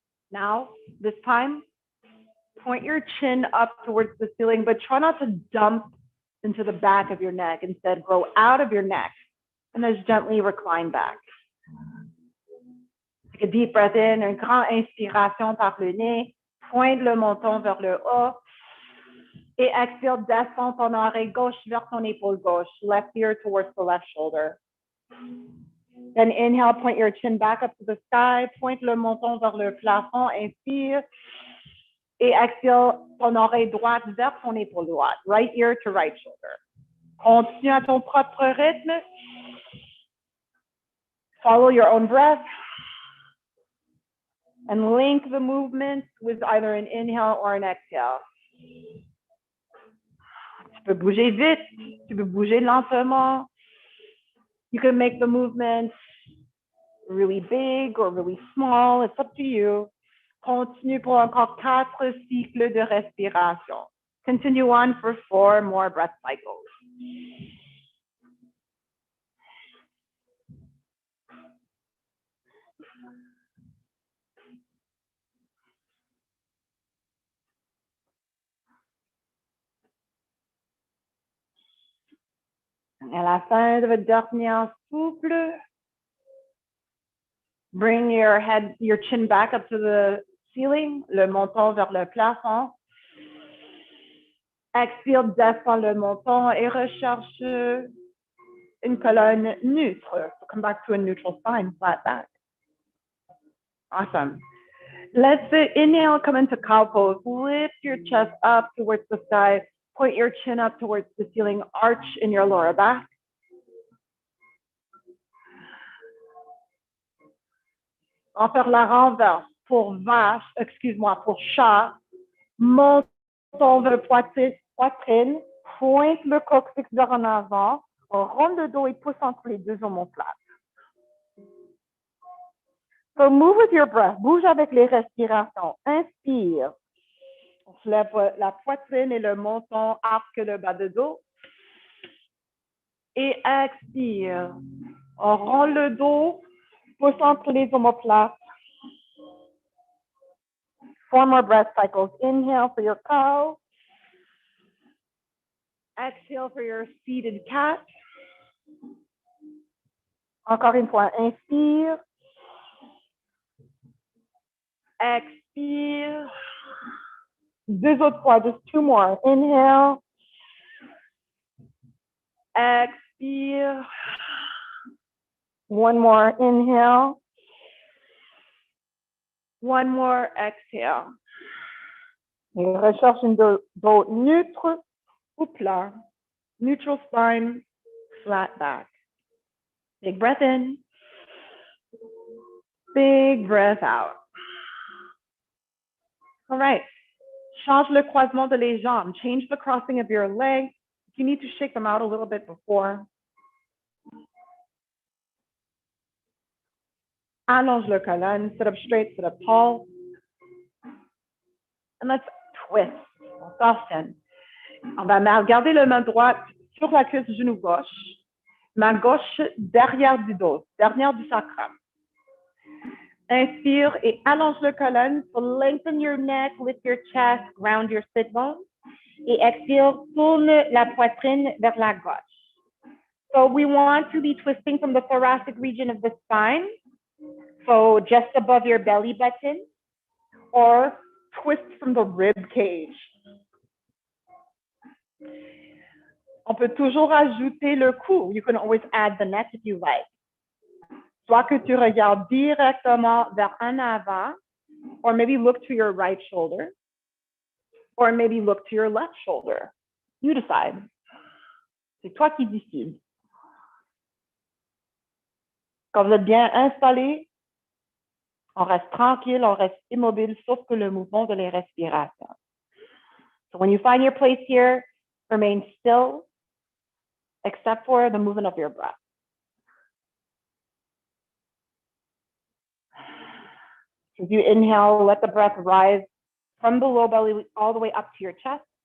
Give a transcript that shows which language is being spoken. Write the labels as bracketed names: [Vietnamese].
[English] Now, this time, point your chin up towards the ceiling, but try not to dump into the back of your neck. Instead, grow out of your neck and then gently recline back. Take a deep breath in, [French] une grande inspiration par le nez. Pointe le menton vers le haut. Et expire, descends ton oreille gauche vers ton épaule gauche. [English] Left ear towards the left shoulder. Then inhale, point your chin back up to the sky. [French] Pointe le menton vers le plafond. Inspire. Et expire, ton oreille droite vers ton épaule droite. [English] Right ear to right shoulder. [French] Continue à ton propre rythme. [English] Follow your own breath. And link the movements with either an inhale or an exhale. [French] Tu peux bouger vite, tu peux bouger lentement. [English] You can make the movement really big or really small. It's up to you. [French] Continue pour encore 4 cycles de respiration. [English] Continue on for 4 more breath cycles. [French] À la fin de votre dernière souffle, [English] bring your chin back up to the ceiling, [French] le menton vers le plafond. Expire, descend le menton et recherche une colonne neutre. [English] So come back to a neutral spine, flat back. Awesome. Let's inhale, come into cow pose. Lift your chest up towards the sky. Point your chin up towards the ceiling. Arch in your lower back. [French] On va faire la renverse pour vache, excuse-moi, pour chat. Menton vers poitrine. Pointe le coccyx vers en avant. On rond le dos et pousse entre les deux omoplates. [English] So move with your breath. [French] Bouge avec les respirations. Inspire. On se lève la poitrine et le menton, arque le bas de dos. Et expire. On rend le dos, pousse entre les omoplates. [English] 4 more breath cycles. Inhale for your cow. Exhale for your seated cat. [French] Encore une fois, inspire. Expire. Deux autres fois, [English] just 2 more. Inhale. [French] Expire. [English] 1 more. Inhale. 1 more. Exhale. [French] Et recherche une dos neutre ou plat. [English] Neutral spine, flat back. Big breath in. Big breath out. All right. [French] Change le croisement de les jambes. [English] Change the crossing of your legs. If you need to shake them out a little bit before. [French] Allonge le colonne. [English] Sit up straight, sit up tall. And let's twist. [French] On s'enchaîne. On va garder la main droite sur la cuisse du genou gauche. Main gauche derrière du dos, derrière du sacrum. Inspire et allonge le colonne. [English] So lengthen your neck, lift your chest, ground your sit bones. [French] Et expire, tourne la poitrine vers la gauche. [English] So we want to be twisting from the thoracic region of the spine. So just above your belly button. Or twist from the rib cage. [French] On peut toujours ajouter le cou. [English] You can always add the neck if you like. [French] Soit que tu regardes directement vers en avant, [English] or maybe look to your right shoulder, or maybe look to your left shoulder. You decide. [French] C'est toi qui décides. Quand vous êtes bien installé, on reste tranquille, on reste immobile, sauf que le mouvement de les respirations. [English] So when you find your place here, remain still, except for the movement of your breath. As you inhale, let the breath rise from the low belly all the way up to your chest.